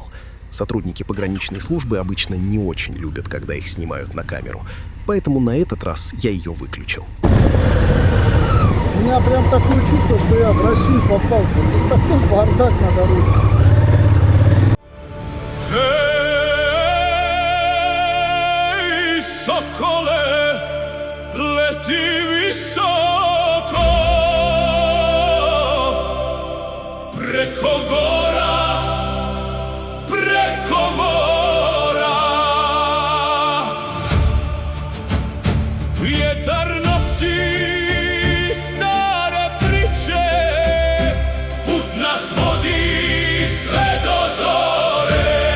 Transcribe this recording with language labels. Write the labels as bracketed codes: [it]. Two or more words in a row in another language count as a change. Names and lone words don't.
[ru] Сотрудники пограничной службы обычно не очень любят, когда их снимают на камеру, поэтому на этот раз я ее выключил. У меня прям такое чувство, что я в Россию попал. Здесь такой бардак на дороге. [sr] Эй, соколе, лети високо, преко гора, преко мора. Вjetар носи stare priče, put nas vodi sve do zore.